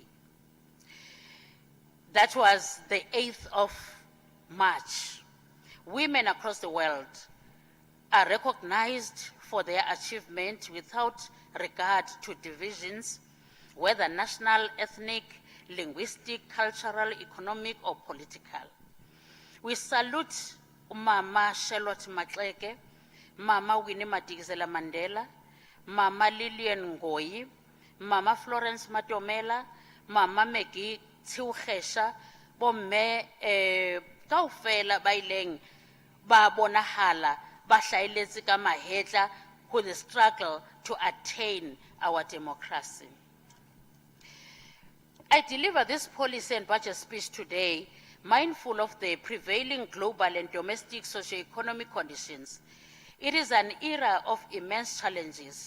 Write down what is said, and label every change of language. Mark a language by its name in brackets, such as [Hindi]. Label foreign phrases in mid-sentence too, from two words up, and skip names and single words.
[English] That was the 8th of March, women across the world are recognized for their achievement without regard to divisions, whether national, ethnic, linguistic, cultural, economic, or political. We salute Mama Charlotte Maxeke, Mama Winnie Madikizela Mandela, Mama Lillian Ngoyi, Mama Florence Matomela, Mama Maggie Tsiukgesha, [Southern Sotho] bomme kaofela ba ileng ba bonahala ba hlaeletse ka mahetla [English] with the struggle to attain our democracy. I deliver this policy and budget speech today mindful of the prevailing global and domestic socio-economic conditions. It is an era of immense challenges.